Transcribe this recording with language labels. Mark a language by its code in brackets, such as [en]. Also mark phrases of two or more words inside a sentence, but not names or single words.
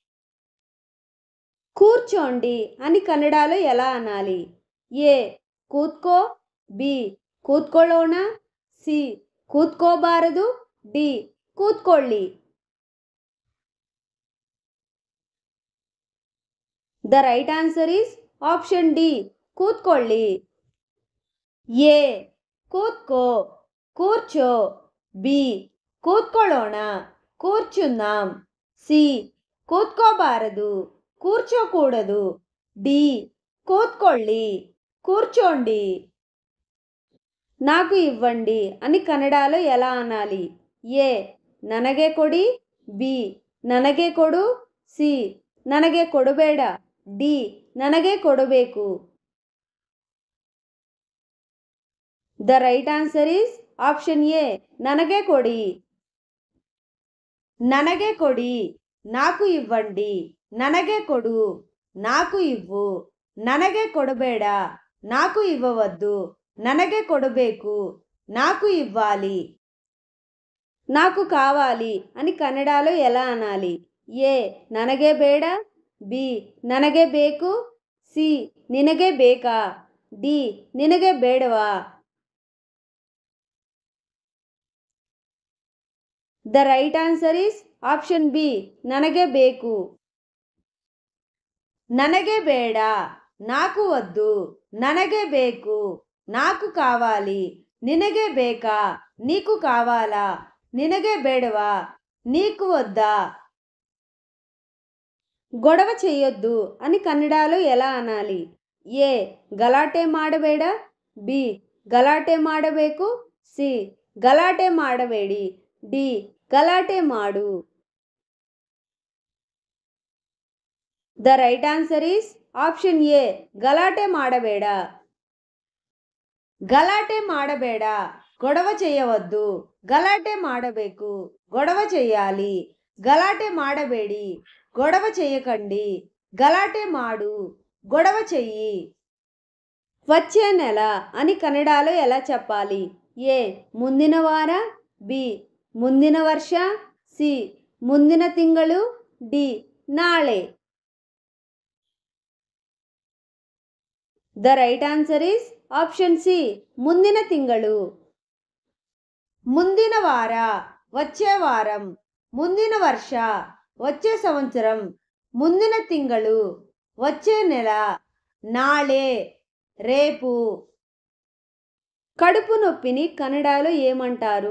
[te] కూర్చోండి అని కన్నడలో ఎలా అనాలి? [kn] ಏ ಕೂತ್ಕೋ, ಬಿ ಕೂತ್ಕೊಳ್ಳೋಣ, ಸಿ ಕೂತ್ಕೋಬಾರದು, ಡಿ ಕೂತ್ಕೊಳ್ಳಿ. [en] the right answer is option D, ಕೂತ್ಕೊಳ್ಳಿ. [kn] ಎ ಕೂತ್ಕೋ, [te] కూర్చో. [kn] ಬಿ ಕೂತ್ಕೊಳ್ಳೋಣ, కూర్చుందాం. ಸಿ ಕೂತ್ಕೋಬಾರದು, కూర్చోకూడదు. ಡಿ ಕೂತ್ಕೊಳ್ಳಿ, కూర్చోండి. [te] నాకు ఇవ్వండి అని కన్నడలో ఎలా అనాలి? [kn] ఏ ನನಗೆ ಕೊಡಿ, బి ನನಗೆ ಕೊಡು, సి ನನಗೆ ಕೊಡಬೇಡ, ಡಿ ನನಗೆ ಕೊಡಬೇಕು. [en] the right answer is option A, [kn] ನನಗೆ ಕೊಡಿ. ನನಗೆ ಕೊಡಿ, [te] నాకు ఇవ్వండి. [kn] ನನಗೆ ಕೊಡು, [te] నాకు ఇవ్వు. [kn] ನನಗೆ ಕೊಡಬೇಡ, [te] నాకు ఇవ్వవద్దు. [kn] ನನಗೆ ಕೊಡಬೇಕು, [te] నాకు ఇవ్వాలి. నాకు కావాలి అని కన్నడలో ఎలా అనాలి? [kn] ఏ ನನಗೆ ಬೇಡ, బి ನನಗೆ ಬೇಕು, సి ನಿನಗೆ ಬೇಕಾ, ಡಿ ನಿನಗೆ ಬೇಡವಾ. [en] the right answer is option B, [kn] ನನಗೆ ಬೇಕು. ನನಗೆ ಬೇಡ, [te] నాకు వద్దు. [kn] ನನಗೆ ಬೇಕು, [te] నాకు కావాలి. [kn] ನಿನಗೆ ಬೇಕಾ, [te] నీకు కావాలా. [kn] ನಿನಗೆ ಬೇಡವಾ, [te] నీకు వద్దా. గొడవ చెయ్యొద్దు అని కన్నడలో ఎలా అనాలి? [kn] ఏ ಗಲಾಟೆ ಮಾಡಬೇಡ, బి ಗಲಾಟೆ ಮಾಡಬೇಕು, సి ಗಲಾಟೆ ಮಾಡಬೇಡಿ, ಡಿ ಗಲಾಟೆ ಮಾಡು. [en] the right answer is option A, [kn] ಗಲಾಟೆ ಮಾಡಬೇಡ. ಗಲಾಟೆ ಮಾಡಬೇಡ, [te] గొడవ చేయవద్దు. [kn] ಗಲಾಟೆ ಮಾಡಬೇಕು, [te] గొడవ చెయ్యాలి. [kn] ಗಲಾಟೆ ಮಾಡಬೇಡಿ, [te] గొడవ చెయ్యకండి. [kn] ಗಲಾಟೆ ಮಾಡು, [te] గొడవ చెయ్యి. వచ్చే నెల అని కన్నడలో ఎలా చెప్పాలి? [kn] ఏ ಮುಂದಿನ ವಾರ, బి ಮುಂದಿನ ವರ್ಷ, సి ಮುಂದಿನ ತಿಂಗಳು, ಡಿ ನಾಳೆ. [en] the right answer is option C, [kn] ಮುಂದಿನ ತಿಂಗಳು. ಮುಂದಿನ ವಾರ, [te] వచ్చే వారం. [kn] ಮುಂದಿನ ವರ್ಷ, [te] వచ్చే సంవత్సరం. [kn] ಮುಂದಿನ ತಿಂಗಳು, [te] వచ్చే నెల. నాళే, రేపు. కడుపు నొప్పిని కన్నడలో ఏమంటారు?